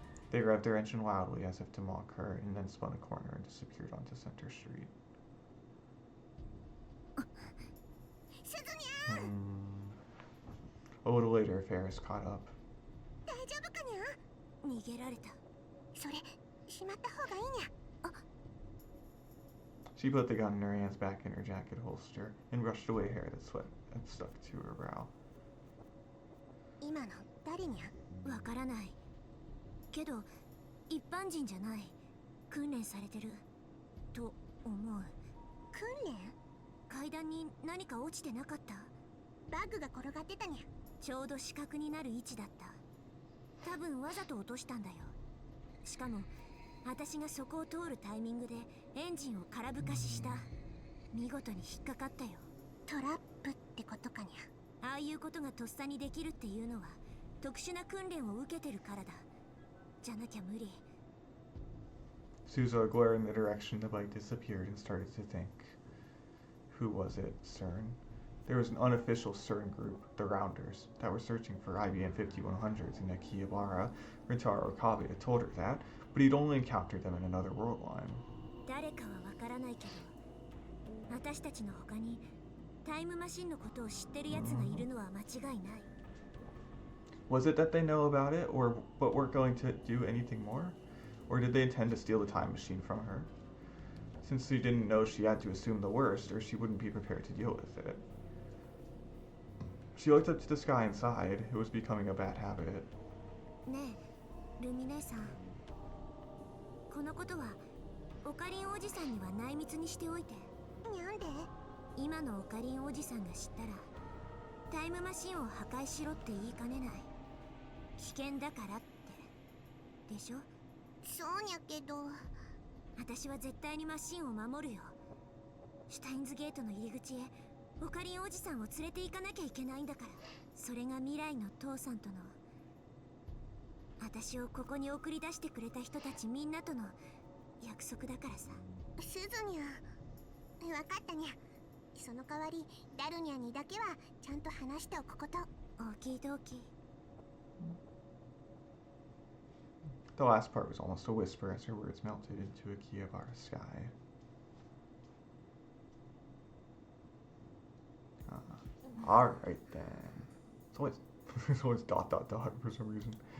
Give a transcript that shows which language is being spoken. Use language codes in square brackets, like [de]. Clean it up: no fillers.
[en] They revved their engine loudly as if to mock her, and then spun a corner and disappeared onto Center Street. A little later, Ferris caught up. [ja] 大丈夫かにゃ。逃げられた。それしまった方がいいにゃ。 [en] She put the gun in her hands back in her jacket holster and brushed away hair that sweat had stuck to her brow. [ja] 今の誰にゃ。わからない。けど一般人じゃない。訓練されてると思う。訓練？階段に何か落ちてなかった？バッグが転がってたにゃ。ちょうど死角になる位置だった。多分わざと落としたんだよ。しかも私がそこを通るタイミングでエンジンを空ぶかしした。見事に引っかかったよ。トラップってことかにゃ。ああいうことがとっさにできるっていうのは特殊な訓練を受けてるからだ。じゃなきゃ無理。 [en] Suzuha glared in the direction the bike disappeared and started to think. Who was it, CERN? There was an unofficial CERN group, the Rounders, that were searching for IBM 5100s in Akihabara. Rintarou Kabe had told her that, but he'd only encountered them in another world line. [ja] 誰かはわからないけど、私たちの他にタイムマシンのことを知ってる奴がいるのは間違いない。 [en] Was it that they know about it, or but weren't going to do anything more? Or did they intend to steal the time machine from her? Since she didn't know, she had to assume the worst, or she wouldn't be prepared to deal with it. She looked up to the sky and sighed. It was becoming a bad habit. [ja] ねえ、ルミ姉さん。このことはオカリンおじさんには内密にしておいて。なんで？今のオカリンおじさんが知ったらタイムマシンを破壊しろって言いかねない。危険だからって。でしょ？そうにゃけど。私は絶対にマシンを守るよ。シュタインズゲートの入り口へオカリンおじさんを連れて行かなきゃいけないんだから。それが未来の父さんとの、私をここに送り出してくれた人たちみんなとの約束だからさ。すずにゃ。わかったにゃ。その代わりダルニャにだけはちゃんと話しておくこと。オーキードーキー。 [en] The last part was almost a whisper as her words melted into Akihabara's sky. Alright then. It's always ... for some reason.